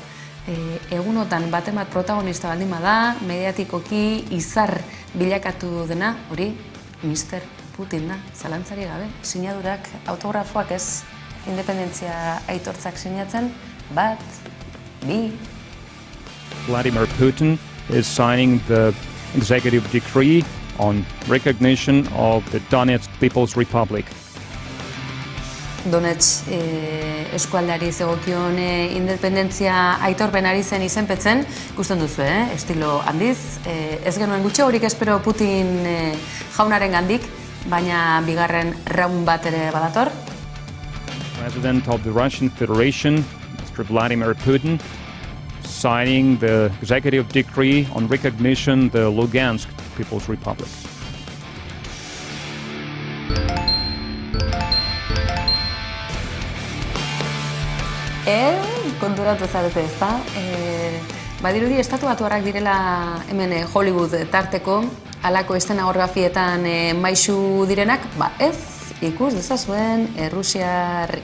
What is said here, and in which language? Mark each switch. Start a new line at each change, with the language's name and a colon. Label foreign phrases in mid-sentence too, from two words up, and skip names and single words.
Basque: Egunotan baten bat protagonista baldin bada, mediatikoki izar bilakatu dena, hori Mr. Putin da, zalantzari gabe. Sinadurak, autografoak ez, independentzia aitortzak sinatzen, bat, bi.
English: Vladimir Putin is signing the executive decree on recognition of the Donetsk People's Republic.
Basque: Donetsk eskualdeari zegokion independentzia aitorpenari zen izenpetzen, ikusten duzu, estilo handiz. Ez genuen gutxi horik espero Putin jaunaren gandik, baina bigarren raun bat ere badator.
English: President of the Russian Federation, Mr. Vladimir Putin, signing the executive decree on recognition the Lugansk People's Republic.
Basque: Konturatu zarete ez da. Badirudi estatu batuarrak direla hemen Hollywood tarteko, halako eszenografietan maisu direnak, ez, ikus dezazuen Rusiar